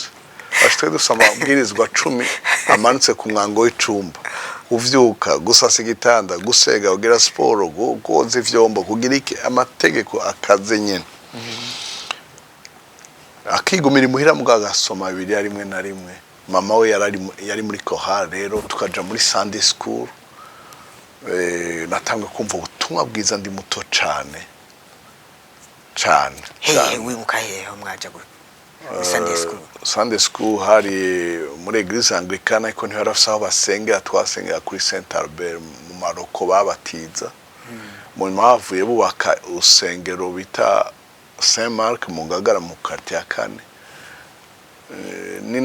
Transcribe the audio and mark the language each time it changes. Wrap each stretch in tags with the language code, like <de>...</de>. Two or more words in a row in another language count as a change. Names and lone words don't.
<rn>ashitwe dusoma bwirizwa 10 amanutse ku mwango w'icumba uvyuka gusasa igitanda gusega ugira sport goza ivyombo kugira iki amategeko akaze nyene akigumira imuhira mugagasoma bibiri rimwe na rimwe mama we yari muri kohari rero tukaja muri</rn> <en>Sunday school</en> <rn>natangwe kumva ubutumwa bwiza ndi muto cyane wibuka hehe mwaja muri</rn> <en>Sunday school</en> <rn>hari muri</rn> <fr>Eglise Anglicane</fr> <rn>ariko ntibarafise aho basengera twasengera kuri Saint Albert mu Maroko babatiza mu mavuye bubaka urusengero bita Saint Mark mu Ngagara mu quartier ya kane ni</rn>